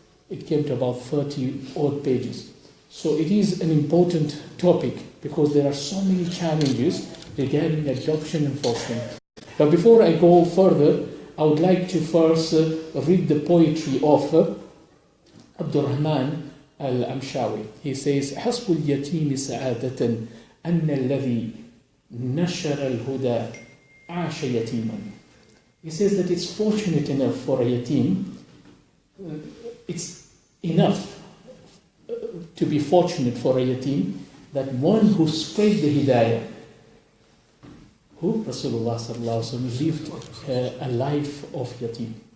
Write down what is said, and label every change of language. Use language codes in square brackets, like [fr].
[en] It came to about 30 odd pages. So it is an important topic because there are so many challenges regarding adoption and fostering. But before I go further, I would like to first read the poetry of Abdurrahman al-Amshawi. He says, [ar] حسب اليتيم سعادة أن الذي نشر الهدى عاش يتيما. [en] He says that it's fortunate enough for a yatim, it's enough to be fortunate for a yatim that one who spread the hidayah, Who? Rasulullah sallallahu alaihi wasallam lived a life of yatim.